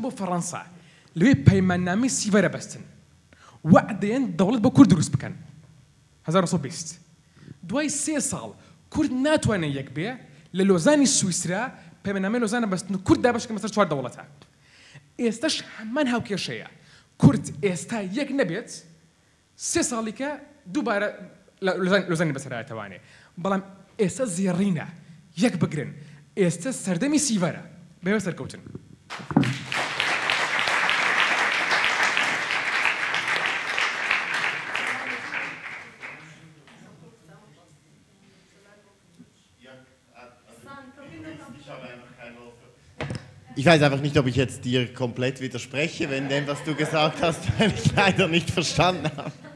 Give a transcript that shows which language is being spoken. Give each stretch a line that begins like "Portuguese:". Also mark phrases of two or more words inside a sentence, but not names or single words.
Central Kurdish: بۆ فەڕەنسا لەوێ پەیماننامەی سیڤەرە بەستن وعدەیەن دەوڵەت بە کورد دروست بکەن 1920 دوای 3 ساڵ کورد ناتوانێت یەک بێ لە لۆزانی سویسرا پەیماننامەی لۆزانە بەستن و کورد دابەشکە بەسەر 4 دەوڵەتە ئێستاش هەمان هاوکێشەیە کورد ئێستا یەک نەبێت 3 ساڵیکە دووبارە لۆزانی بەسەرایەتەوانێ بەڵام ئێستا زێڕینە یەک بگرن ئێستا سەردەمی سیڤەرە بەوێ سەرکەوتن
German: Ich weiß einfach nicht, ob ich jetzt dir komplett widerspreche, wenn dem, was du gesagt hast, weil ich leider nicht verstanden habe.